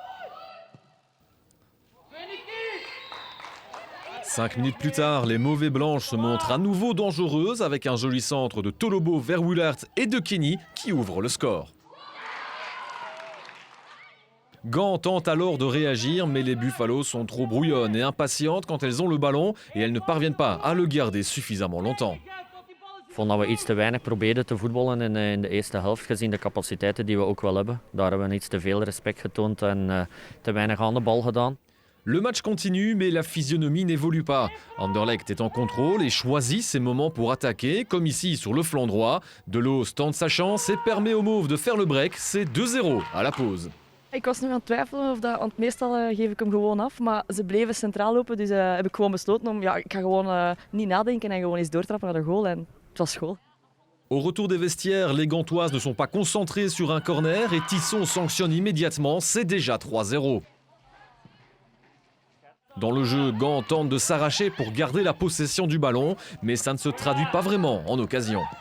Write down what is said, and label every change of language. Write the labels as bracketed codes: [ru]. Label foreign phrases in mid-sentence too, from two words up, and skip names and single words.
[fr] 5 minutes plus tard, les mauvais blanches se montrent à nouveau dangereuses avec un joli centre de Tolobo vers Willard et de Kenny qui ouvrent le score. Gand tente alors de réagir, mais les Buffaloes sont trop brouillonnes et impatientes quand elles ont le ballon et elles ne parviennent pas à le garder suffisamment longtemps. [nl] Ik vond dat we iets te weinig probeerden te voetballen in de eerste helft, gezien de capaciteiten die we ook wel hebben. Daar hebben we iets te veel respect getoond en te weinig aan de bal gedaan. [fr] Le match continue, mais la physionomie n'évolue pas. Anderlecht est en contrôle et choisit ses moments pour attaquer, comme ici sur le flanc droit. Deloos tente sa chance et permet aux Mauves de faire le break. C'est 2-0 à la pause. [nl] Ik was nog aan het twijfelen of dat, want meestal geef ik hem gewoon af, maar ze bleven centraal lopen, dus heb ik gewoon besloten om, ik ga gewoon niet nadenken en gewoon eens doortrappen naar de goal en het was goal. [fr] Au retour des vestiaires, les Gantoises ne sont pas concentrées sur un corner et Tisson sanctionne immédiatement, c'est déjà 3-0. Dans le jeu, Gand tente de s'arracher pour garder la possession du ballon, mais ça ne se traduit pas vraiment en occasion.